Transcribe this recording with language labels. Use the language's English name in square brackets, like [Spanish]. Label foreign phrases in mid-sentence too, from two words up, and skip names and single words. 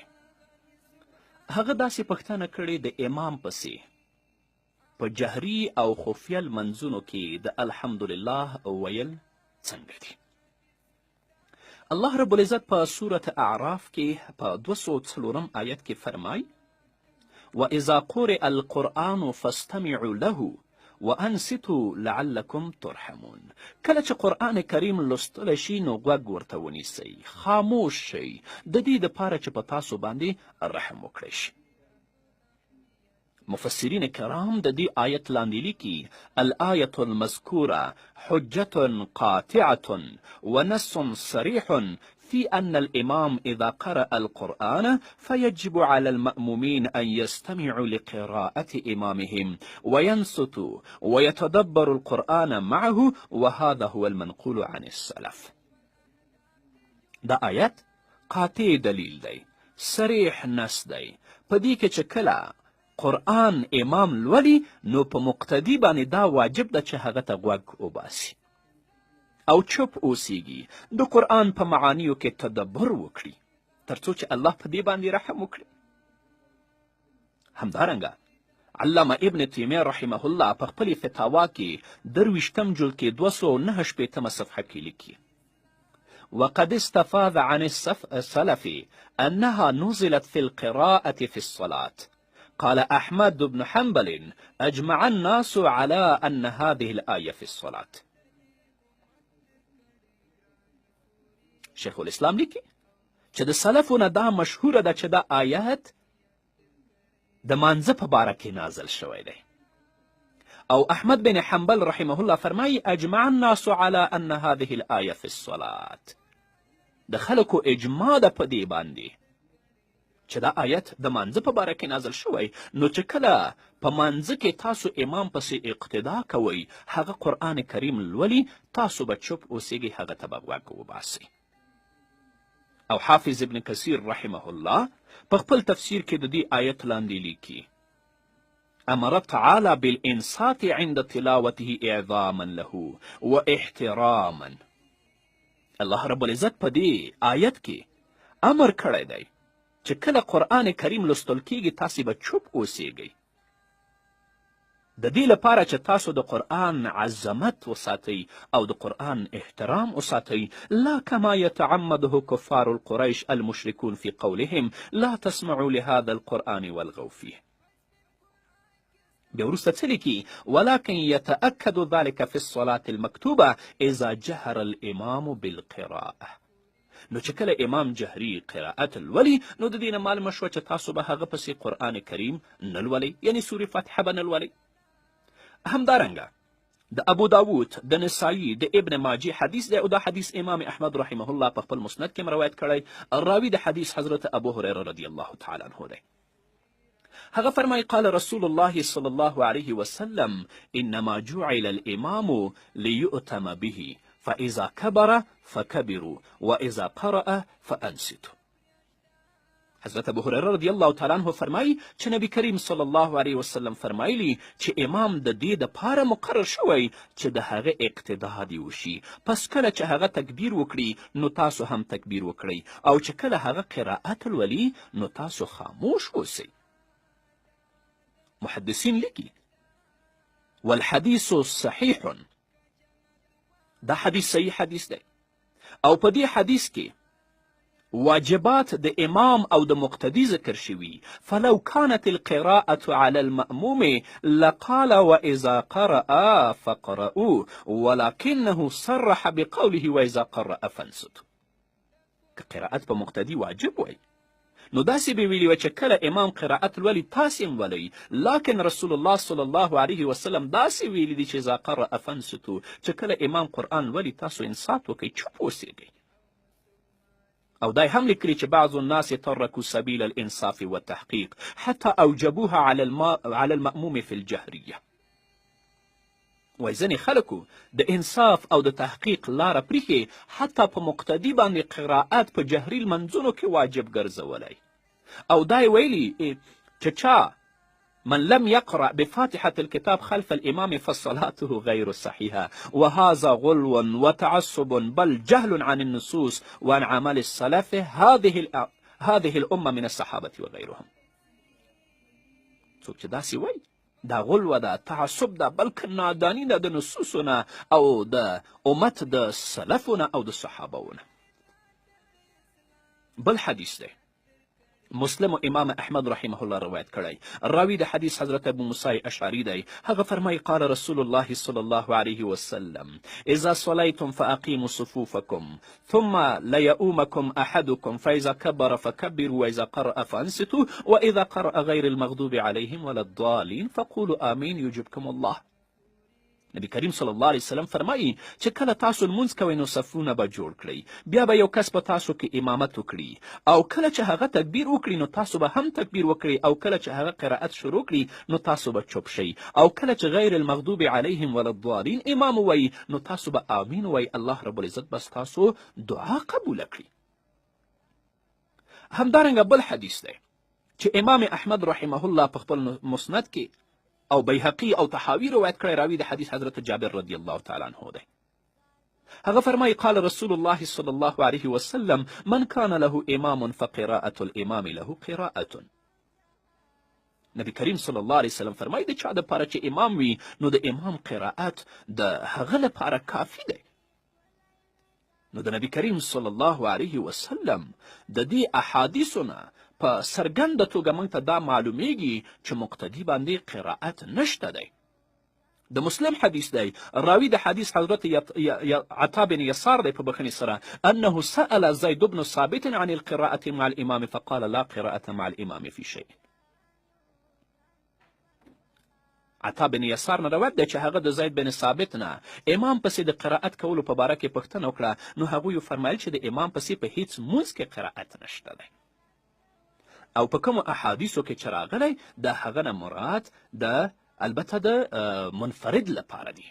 [Pashto] هغه داسې پوښتنه کړې د امام پسې په جهري او خفیه لمنځونو کې د الحمدلله ویل څنګه دي؟ [Arabic] الله رب العزت [Pashto] په سورة اعراف کې په 204 آیت کې فرمای [Arabic] وَإِذَا قُرِئَ الْقُرْآنُ فَاسْتَمِعُوا لَهُ وَأَنصِتُوا لَعَلَّكُمْ تُرْحَمُونَ. [Pashto] کله چې قرآن کریم لوستلی شي نو غوږ ورته ونیسئ، خاموش شئ، د دې دپاره چې په تاسو باندې رحم وکړی شي. مفسرین کرام د دې آیت لاندې لیکي [Arabic] الآیة المذکوره حجة قاطعة ونص صریح في أن الإمام إذا قرأ القرآن فيجب على المأمومين أن يستمعوا لقراءة إمامهم وينصتوا ويتدبروا القرآن معه، وهذا هو المنقول عن السلف. [Pashto] دا آیت قاطع دلیل دی، صریح نص دی، په دې کې چې کله قرآن امام لولي نو په مقتدي باندې دا واجب ده چې هغه ته غوږ وباسي او چپ اوسیږي، د قرآن په معانیو کې تدبر وکړي تر څو چې الله په دې باندې رحم وکړي. همدارنګه علامه ابن تیمیه [Arabic] رحمه الله [Pashto] په خپلې فتاوا کې 23 جلد کې 209 صفحه کې لیکي [Arabic] وقد استفاض عن السلف أنها نزلت في القراءة في الصلاة. قال أحمد بن حنبل أجمع الناس على أن هذه الآية في الصلاة. [Pashto] شیخ الاسلام لیکي چې د سلفو نه دا مشهوره ده چې دا آیت د مانځه په باره کې نازل شوی دی. او احمد بن حنبل رحمه الله فرمایي [Arabic] اجمع الناس على أن هذه الآية في الصلاة. [Pashto] د خلکو اجماع ده په دې باندې چې دا آیت د مانځه په باره کې نازل شوی، نو چې کله په مانځه کې تاسو امام پسې اقتدا کوئ، هغه قرآن کریم لولي، تاسو به چپ اوسیږئ، هغه ته به غوږ وباسئ. او حافظ ابن کثیر [Arabic] رحمه الله [Pashto] په خپل تفسیر کې د دې آیت لاندې لیکي [Arabic] امر تعالی بالانصات عند تلاوته اعظاما له واحتراما. الله رب العزت [Pashto] په دې آیت کې امر کړی دی چې کله قرآن کریم لوستل کیږي تاسې به چوپ اوسیږئ، د دې لپاره چې تاسو د قرآن عظمت وساتئ او د قرآن احترام وساتئ، [Arabic] لا کما یتعمده کفار القریش المشرکون فی قولهم لا تسمعوا لهذا القرآن والغوا فیه. [Pashto] بیا وروسته څه لیکي [Arabic] ولكن يتأكد ذلك في الصلاة المكتوبة اذا جهر الامام بالقراءة. [Pashto] نو چې کله امام جهري قراءت لولي نو د دې نه معلومه شوه چې تاسو به هغه پسې قرآن کریم نه لولئ، یعنې سورې فاتحه به نه لولئ. همدارنګه د ابو داود، د نسایي، د ابن ماجه حدیث دی، او دا حدیث امام احمد [Arabic] رحمه الله [Pashto] په خپل مسند کې روایت کړی. راوي د حدیث حضرت ابو هریره [Arabic] رضی الله تعالی عنه [Pashto] دی. هغه فرمایي [Arabic] قال رسول الله صلی الله علیه وسلم انما جعل الامام لیؤتم به فاذا كبر فكبروا واذا قرأ فانصتوا. [Pashto] حضرت ابو هریره [Arabic] رضی الله تعالی عنه [Pashto] فرمایي چې نبی کریم [Arabic] صلی الله علیه وسلم [Pashto] فرمایلی چې امام د دې دپاره مقرر شوی چې د هغه اقتدا دې وشي، پس کله چې هغه تکبیر وکړي نو تاسو هم تکبیر وکړئ، او چې کله هغه قرائت لولي نو تاسو خاموش اوسئ. محدثین لیکي [Arabic] والحدیث صحیح، [Pashto] دا حدیث صحیح حدیث دی، او په دې حدیث کې واجبات د امام او د مقتدي ذکر شوي. [Arabic] فلو كانت القراءة على المأموم لقال وإذا قرأ فقرأوا ولكنه صرح بقوله وإذا قرأ فانصتوا. [Pashto] که قراءت په مقتدي واجب وای نو داسې به ویلي وه چې کله امام قراءت لولي تاسې هم ولئ، لکن [Arabic] رسول الله صلی الله علیه وسلم [Pashto] داسې ویلي دي چې [Arabic] اذا قرأ فانصتوا، [Pashto] چې کله امام قرآن لولي تاسو انصات وکئ، چوپ اوسیږئ. او دای هم لیکلي چې [Arabic] بعض الناس ترکوا سبیل الانصاف والتحقیق حتی اوجبوها على المأموم في الجهریه. [Pashto] وای ځینې خلکو د انصاف او د تحقیق لاره پریښې، حتی په مقتدي باندې قراءت په جهري لمنځونو کې واجب ګرځولی. او دا یې ویلي چې چا [Arabic] من لم يقرأ بفاتحة الكتاب خلف الإمام فصلاته غير صحيحة، وهذا غلو وتعصب بل جهل عن النصوص وعن عمل السلف هذه الأمة من الصحابة وغيرهم. [Pashto] څوک چې داسې وایي دا غلو ده، تعصب ده، بلکې ناداني ده د نصوصونه او د امت د سلفونه او د صحابهونه. بل حدیث دی مسلم و امام احمد [Arabic] رحمه الله [Pashto] روایت کړی. راوی د حدیث حضرت ابو موسی اشعری دی. هغه فرمایي [Arabic] قال رسول الله صلی الله علیه وسلم اذا صلیتم فاقیموا صفوفکم ثم لیؤمکم احدکم فاذا کبر فکبروا واذا قرأ فانصتوا واذا قرأ غیر المغضوب علیهم ولا الضالین فقولوا آمین یجبکم الله. [Pashto] نبی کریم [Arabic] صلی الله علیه وسلم [Pashto] فرمایي چې کله تاسو لمونځ کوئ نو صفونه به جوړ کړئ، بیا به یو کس په تاسو کې امامت وکړي، او کله چې هغه تکبیر وکړي نو تاسو به هم تکبیر وکړئ، او کله چې هغه قرائت شروع کړي نو تاسو به چوپ شئ، او کله چې [Arabic] غیر المغضوب علیهم ولا الضالین [Pashto] امام ووایي نو تاسو به آمین ووایي. [Arabic] الله رب العزت [Pashto] بس تاسو دعا قبوله کړي. همدارنګه بل حدیث دی چې امام احمد [Arabic] رحمه الله [Pashto] په خپل مسند کې او بیهقی او طحاوی روایت کړی. راوی د حدیث حضرت جابر [Arabic] رضی الله تعالی عنه [Pashto] دی. هغه فرمایي [Arabic] قال رسول الله صلی الله علیه وسلم من کان له امام فقراءة الامام له قراءة. [Pashto] نبی کریم [Arabic] صلی الله علیه وسلم [Pashto] فرمایي د چا دپاره چې امام وي نو د امام قراءت د هغه لپاره کافي دی. نو د نبی کریم [Arabic] صلی الله علیه وسلم [Pashto] د دې احادیثونه په څرګنده توګه موږ ته دا معلومیږي چې مقتدي باندې قرائت نشته دی. د مسلم حدیث دی. راوی د حدیث حضرت عطا بن یسار دی په بخښنې سره [Arabic] انه سأل زید بن ثابت عن القراءة مع الامام فقال لا قراءة مع الامام في شيء. [Pashto] عطا بن یسار نه روایت دی چې هغه د زید بن ثابت نه امام پسې د قرائت کولو په باره کې پوښتنه وکړه، نو هغوی فرمایل چې د امام پسې په هیڅ مونځ کې قرائت نشته دی. او په کومو احادیثو کې چې راغلی د هغه نه مراد د البته د منفرد لپاره دی.